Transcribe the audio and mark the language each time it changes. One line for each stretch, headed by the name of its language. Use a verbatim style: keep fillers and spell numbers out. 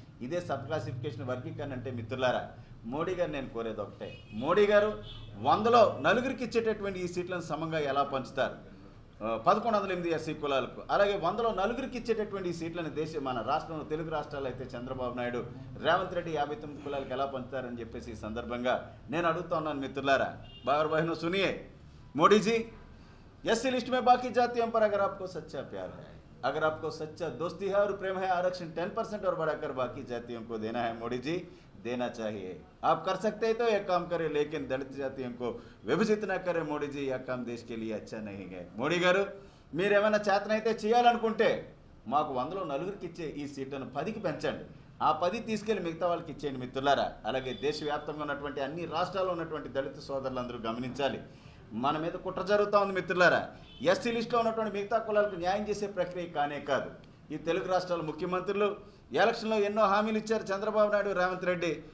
Telugu: ఇదే sub classification వర్గీకరణ అంటే మిత్రులారా. మోడీ గారు నేను కోరేది ఒకటే, మోడీ గారు వందలో నలుగురికి ఇచ్చేటటువంటి ఈ సీట్లను సమంగా ఎలా పంచుతారు పదకొండు వందల ఎనిమిది ఎస్సీ కులాలకు, అలాగే వందలో నలుగురికి ఇచ్చేటటువంటి ఈ సీట్లను దేశ మన రాష్ట్రంలో తెలుగు రాష్ట్రాలు అయితే చంద్రబాబు నాయుడు, రేవంత్ రెడ్డి యాభై తొమ్మిది కులాలకు ఎలా పంచుతారని చెప్పేసి ఈ సందర్భంగా నేను అడుగుతా ఉన్నాను మిత్రులారా.
Hindi: బాబర్ బహినో సునియే మోడీజీ, एससी लिस्ट में बाकी जातियों पर अगर आपको सच्चा प्यार है, अगर आपको सच्चा दोस्ती है और प्रेम है, आरक्षण दस परसेंट और बढ़ाकर बाकी जातियों को देना है मोदी जी, देना चाहिए. आप कर सकते हैं तो यह काम करें, लेकिन दलित जातियों को विभजित न करें मोदी जी. यह काम देश के लिए अच्छा नहीं है.
Telugu: మోడీ గారు, మీరేమైనా చేతనైతే చేయాలనుకుంటే మాకు వందలో నలుగురికి ఇచ్చే ఈ సీట్లను పదికి పెంచండి, ఆ పది తీసుకెళ్లి మిగతా వాళ్ళకి ఇచ్చేయండి మిత్రులారా. అలాగే దేశవ్యాప్తంగా ఉన్నటువంటి అన్ని రాష్ట్రాల్లో ఉన్నటువంటి దళిత సోదరులందరూ గమనించాలి, మన మీద కుట్ర జరుగుతూ ఉంది మిత్రులారా. ఎస్సీ లిస్టులో ఉన్నటువంటి మిగతా కులాలకు న్యాయం చేసే ప్రక్రియ కానే కాదు. ఈ తెలుగు రాష్ట్రాల ముఖ్యమంత్రులు ఎలక్షన్లో ఎన్నో హామీలు ఇచ్చారు చంద్రబాబు నాయుడు, రేవంత్ రెడ్డి.